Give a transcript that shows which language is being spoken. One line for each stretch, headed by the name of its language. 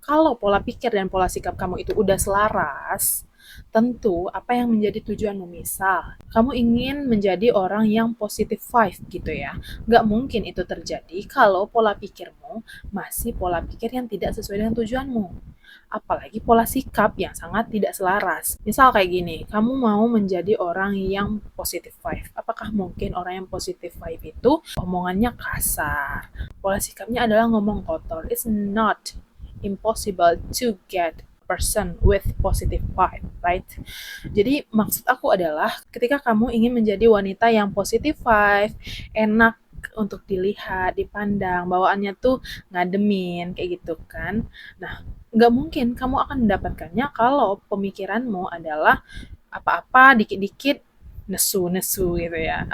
Indonesian: Kalau pola pikir dan pola sikap kamu itu udah selaras, tentu apa yang menjadi tujuanmu, misal kamu ingin menjadi orang yang positive vibe gitu ya, nggak mungkin itu terjadi kalau pola pikirmu masih pola pikir yang tidak sesuai dengan tujuanmu, apalagi pola sikap yang sangat tidak selaras. Misal kayak gini, kamu mau menjadi orang yang positive vibe, apakah mungkin orang yang positive vibe itu omongannya kasar, pola sikapnya adalah ngomong kotor?
English: It's not impossible to get person with positive vibe, right?
Indonesian: Jadi maksud aku adalah ketika kamu ingin menjadi wanita yang positive vibe, enak untuk dilihat, dipandang, bawaannya tuh ngademin, kayak gitu kan. Nah, nggak mungkin kamu akan mendapatkannya kalau pemikiranmu adalah apa-apa dikit-dikit nesu-nesu gitu ya.